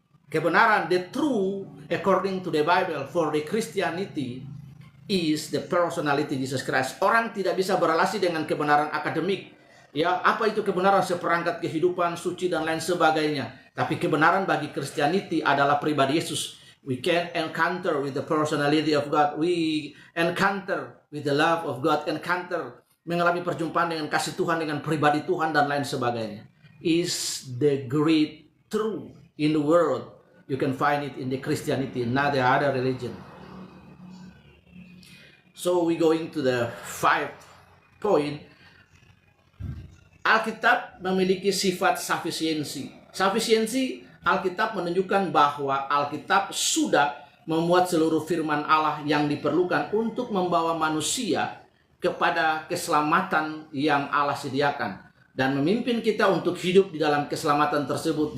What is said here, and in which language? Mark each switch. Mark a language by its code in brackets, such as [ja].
[en] Kebenaran, the true according to the Bible for the Christianity is the personality Jesus Christ. [id] Orang tidak bisa berrelasi dengan kebenaran akademik. Ya, apa itu kebenaran? Seperangkat kehidupan, suci, dan lain sebagainya. Tapi kebenaran bagi Christianity adalah pribadi Yesus. [en] We can encounter with the personality of God. We encounter with the love of God. [id] Encounter, mengalami perjumpaan dengan kasih Tuhan, dengan pribadi Tuhan, dan lain sebagainya. [en] Is the great truth in the world. You can find it in the Christianity, not the other religion. So we going to the 5th point. [id] Alkitab memiliki sifat sufficiency. Sufficiency, Alkitab menunjukkan bahwa Alkitab sudah memuat seluruh firman Allah yang diperlukan untuk membawa manusia kepada keselamatan yang Allah sediakan dan memimpin kita untuk hidup di dalam keselamatan tersebut.